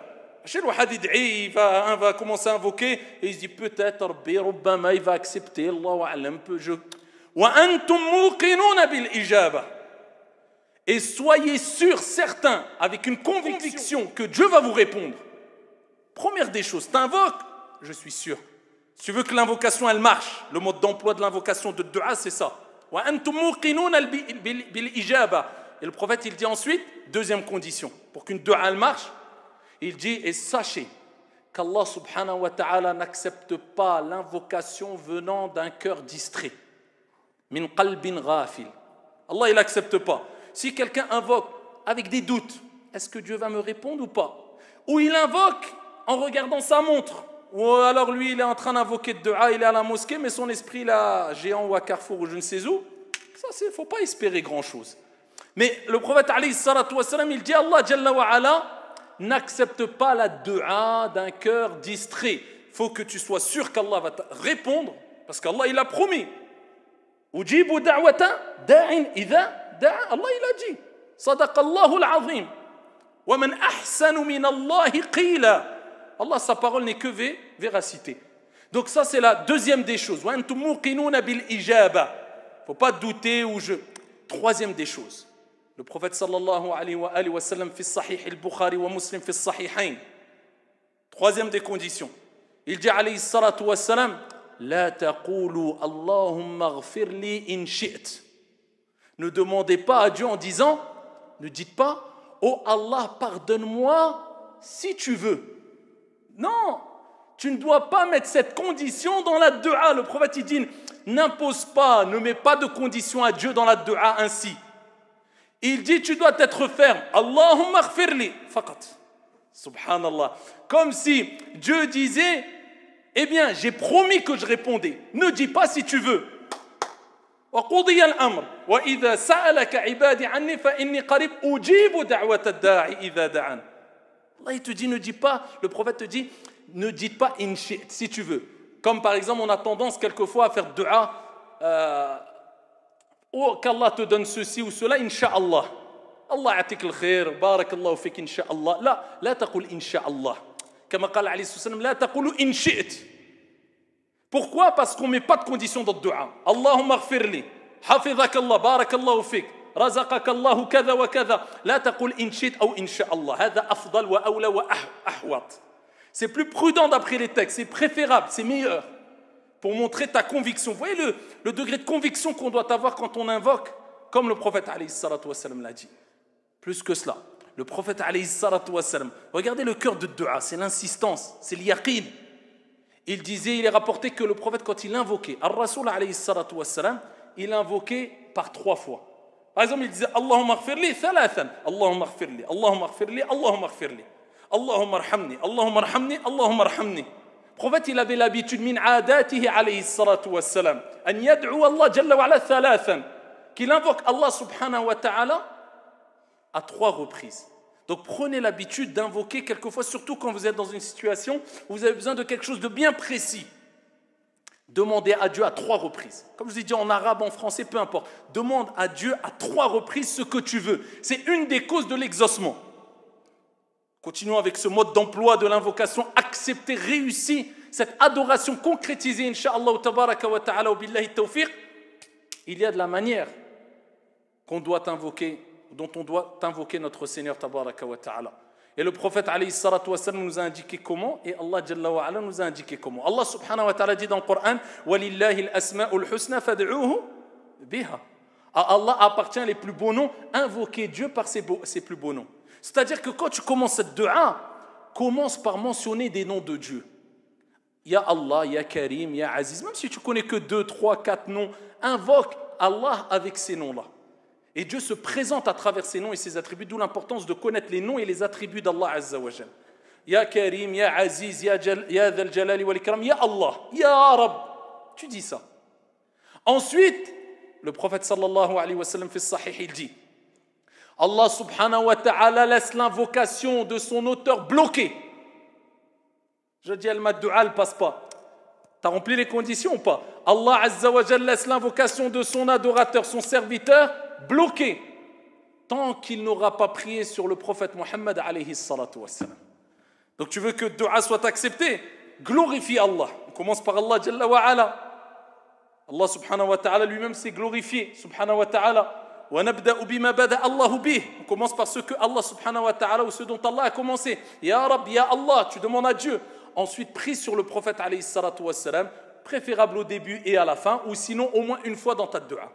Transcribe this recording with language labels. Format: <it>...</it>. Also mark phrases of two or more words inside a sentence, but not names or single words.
<fr>Chez le hadith, il va commencer à invoquer et il se dit peut-être</fr> <ar>ربي ربما</ar> <fr>il va accepter,</fr> <ar>الله أعلم، وأنتم موقنون بالإجابة.</ar> <fr>Et soyez sûrs, certains, avec une conviction que Dieu va vous répondre. Première des choses, t'invoques, je suis sûr. Si tu veux que l'invocation elle marche, le mode d'emploi de l'invocation de dua c'est ça.</fr> <ar>وأنتم موقنون بالإجابة.</ar> <fr>Et le prophète il dit ensuite, deuxième condition, pour qu'une dua elle marche, il dit, et sachez qu'</fr> <ar>الله سبحانه وتعالى</ar> <fr>n'accepte pas l'invocation venant d'un cœur distrait.</fr> <ar>من قلب غافل.</ar> <fr>Allah il n'accepte pas. Si quelqu'un invoque avec des doutes, est-ce que Dieu va me répondre ou pas? Ou il invoque en regardant sa montre, ou alors lui il est en train d'invoquer de dua, il est à la mosquée, mais son esprit là, géant ou à Carrefour ou je ne sais où, ça il ne faut pas espérer grand chose. Mais le prophète</fr> <ar>عليه الصلاة والسلام,</ar> <fr>il dit</fr> <ar>الله جل وعلا</ar> <fr>n'accepte pas la dua d'un cœur distrait. Il faut que tu sois sûr qu'Allah va te répondre, parce qu'Allah il a promis.</fr> <ar>أجيب دعوة الداع إذا دعا.</ar> <fr>Allah il a dit</fr> <ar>صدق الله العظيم. ومن أحسن من الله قيلا.</ar> <fr>Allah sa parole n'est que véracité. Donc ça c'est la deuxième des choses.</fr> <ar>وأنتم موقنون بالإجابة.</ar> <fr>Faut pas douter ou je. Troisième des choses. Le prophète</fr> <ar>صلى الله عليه وسلم في صحيح البخاري ومسلم في الصحيحين.</ar> <fr>Troisième des conditions. Il dit</fr> <ar>عليه الصلاة والسلام لا تقولوا اللهم اغفر لي إن شئت.</ar> <fr>Ne demandez pas à Dieu en disant, ne dites pas oh Allah pardonne-moi si tu veux. Non, tu ne dois pas mettre cette condition dans la dua. Le prophète il dit n'impose pas, ne mets pas de condition à Dieu dans la dua ainsi. Il dit tu dois être ferme.</fr> <ar>اللهم اغفر لي فقط. سبحان الله.</ar> <fr>Comme si Dieu disait eh bien j'ai promis que je répondais. Ne dis pas si tu veux.</fr> <ar>وقضي الأمر وإذا سألك عبادي عني فإني قريب أجيب دعوة الداعي إذا دعان.</ar> <fr>Allah il te dit ne dis pas, le prophète te dit ne dites pas</fr> <ar>إن شئت</ar> <fr>si tu veux. Comme par exemple on a tendance quelquefois à faire dua ou qu'Allah te donne ceci ou cela, Inch'Allah.</fr> <ar>الله يعطيك الخير، بارك الله فيك، إن شاء الله. لا تقل إن شاء الله. Comme قال عليه الصلاة والسلام, لا تقولوا إن شئت.</ar> <fr>Pourquoi? Parce qu'on ne met pas de condition dans le dua.</fr> <ar>اللهم اغفر لي، حفظك الله، بارك الله فيك, رزقك الله كذا وكذا. لا تقل إن شئت ou Inch'Allah. هذا أفضل وأولى وأحوط.</ar> <fr>C'est plus prudent d'après les textes, c'est préférable, c'est meilleur. Pour montrer ta conviction. Vous voyez le degré de conviction qu'on doit avoir quand on invoque, comme le prophète</fr> <ar>عليه الصلاة والسلام</ar> <fr>l'a dit. Plus que cela, le prophète</fr> <ar>عليه الصلاة والسلام,</ar> <fr>regardez le cœur de dua, c'est l'insistance, c'est l'yaqin. Il est rapporté que le prophète, quand il invoquait,</fr> <ar>الرسول عليه الصلاة والسلام,</ar> <fr>il invoquait par 3 fois. Par exemple, il disait</fr> <ar>اللهم اغفر لي ثلاثا، اللهم اغفر لي، اللهم اغفر لي، اللهم اغفر لي، اللهم ارحمني، اللهم ارحمني، اللهم ارحمني.</ar> <fr>Le prophète, il avait l'habitude,</fr> <ar>من عادته عليه الصلاة والسلام، أن يدعو الله جل وعلا ثلاثا,</ar> <fr>qu'il invoque</fr> <ar>الله سبحانه وتعالى</ar> <fr>à 3 reprises. Donc prenez l'habitude d'invoquer quelquefois, surtout quand vous êtes dans une situation où vous avez besoin de quelque chose de bien précis. Demandez à Dieu à 3 reprises. Comme je vous ai dit en arabe, en français, peu importe. Demande à Dieu à 3 reprises ce que tu veux. C'est une des causes de l'exaucement. Continuons avec ce mode d'emploi de l'invocation accepté, réussi, cette adoration concrétisée,</fr> <ar>إن شاء الله تبارك وتعالى، بالله التوفيق.</ar> <fr>Il y a de la manière qu'on doit invoquer, dont on doit invoquer notre Seigneur</fr> <ar>تبارك وتعالى.</ar> <fr>Et le prophète</fr> <ar>عليه الصلاة والسلام</ar> <fr>nous a indiqué comment, et</fr> <ar>الله جل وعلا</ar> <fr>nous a indiqué comment.</fr> <ar>الله سبحانه وتعالى</ar> <fr>dit dans le Coran,</fr> <ar>ولله الأسماء الحسنى فادعوه بها.</ar> <fr>À Allah appartient les plus beaux noms, invoquez Dieu par ses plus beaux noms. C'est-à-dire que quand tu commences cette dua, commence par mentionner des noms de Dieu.</fr> <ar>يا الله، يا كريم، يا عزيز.</ar> <fr>Même si tu connais que 2, 3, 4 noms, invoque Allah avec ces noms-là. Et Dieu se présente à travers ses noms et ses attributs, d'où l'importance de connaître les noms et les attributs d'</fr> <ar>الله عز وجل. يا كريم، يا عزيز، يا ذا الجلال والإكرام، يا الله، يا رب.</ar> <fr>Tu dis ça. Ensuite, le prophète</fr> <ar>صلى الله عليه وسلم</ar> <fr>fait sahih, il dit</fr> <ar>الله سبحانه وتعالى</ar> <fr>laisse l'invocation de son auteur bloquée. Je dis al-mad du'a ne passe pas. Tu as rempli les conditions ou pas?</fr> <ar>الله عز وجل</ar> <fr>laisse l'invocation de son adorateur, son serviteur, bloquée, tant qu'il n'aura pas prié sur le prophète Muhammad</fr> <ar>عليه الصلاة والسلام.</ar> <fr>Donc tu veux que du'a soit accepté? Glorifie Allah. On commence par</fr> <ar>الله جل وعلا. الله سبحانه وتعالى</ar> <fr>lui-même s'est glorifié,</fr> <ar>سبحانه وتعالى.</ar> <fr>On commence par ce que</fr> <ar>الله سبحانه وتعالى</ar> <fr>ou ce dont Allah a commencé.</fr> <ar>يا رب، يا الله,</ar> <fr>tu demandes à Dieu. Ensuite, prie sur le prophète</fr> <ar>عليه الصلاة والسلام,</ar> <fr>préférable au début et à la fin, ou sinon au moins une fois dans ta dua.</fr>